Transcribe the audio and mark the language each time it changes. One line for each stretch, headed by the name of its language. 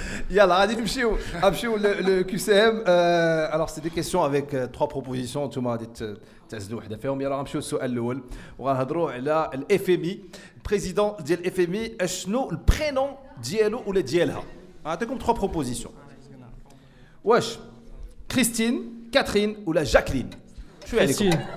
Arabic: يلا غادي نمشيو le QCM.
French: Alors c'est des questions avec 3 propositions.
Arabic: نتوما غادي تعزلوا وحده فيهم. يلا غنمشيو للسؤال الاول وغنهضروا على الFMI. البريزيدون ديال الFMI اشنو البرينون ديالو ولا ديالها؟ نعطيكم 3 propositions. واش كريستين كاترين ولا جاكلين؟ شو عليكم؟